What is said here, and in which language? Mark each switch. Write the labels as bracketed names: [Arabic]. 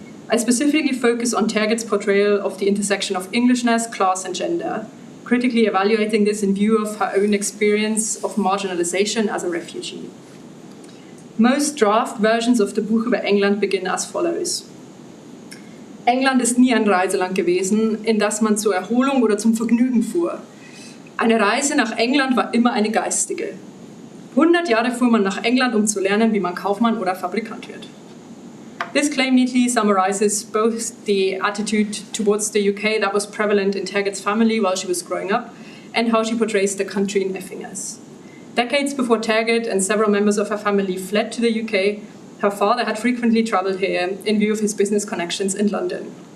[English] I specifically focus on Tergit's portrayal of the intersection of Englishness, class, and gender, critically evaluating this in view of her own experience of marginalization as a refugee. Most draft versions of the Buch über England begin as follows. [German] England ist nie ein Reiseland gewesen, in das man zur Erholung oder zum Vergnügen fuhr. Eine Reise nach England war immer eine geistige. 100 Jahre fuhr man nach England, um zu lernen, wie man Kaufmann oder Fabrikant wird. [English] This claim neatly summarizes both the attitude towards the UK that was prevalent in Tergit's family while she was growing up, and how she portrays the country in Effingers. Decades before Tergit and several members of her family fled to the UK, her father had frequently traveled here in view of his business connections in London.